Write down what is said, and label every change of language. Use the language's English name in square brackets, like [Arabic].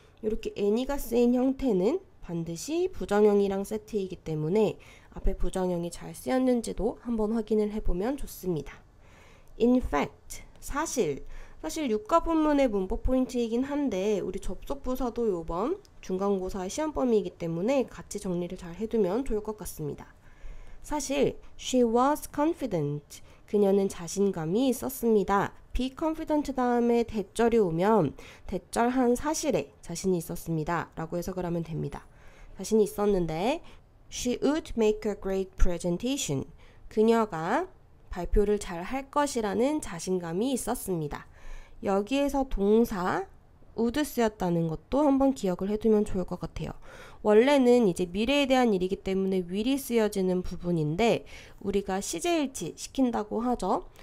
[Korean] 이렇게 any가 쓰인 형태는 반드시 부정형이랑 세트이기 때문에 앞에 부정형이 잘 쓰였는지도 한번 확인을 해보면 좋습니다. [English] In fact, [Korean] 사실 유가 본문의 문법 포인트이긴 한데 우리 접속 부사도 요번 중간고사의 시험 범위이기 때문에 같이 정리를 잘 해두면 좋을 것 같습니다. 사실 [English] she was confident. [Korean] 그녀는 자신감이 있었습니다. be confident 다음에 대절이 오면 대절한 사실에 자신이 있었습니다 라고 해석을 하면 됩니다. 자신이 있었는데 [English] she would make a great presentation. [Korean] 그녀가 발표를 잘 할 것이라는 자신감이 있었습니다. 여기에서 동사 would 쓰였다는 것도 한번 기억을 해두면 좋을 것 같아요. 원래는 이제 미래에 대한 일이기 때문에 will이 쓰여지는 부분인데 우리가 시제일치 시킨다고 하죠.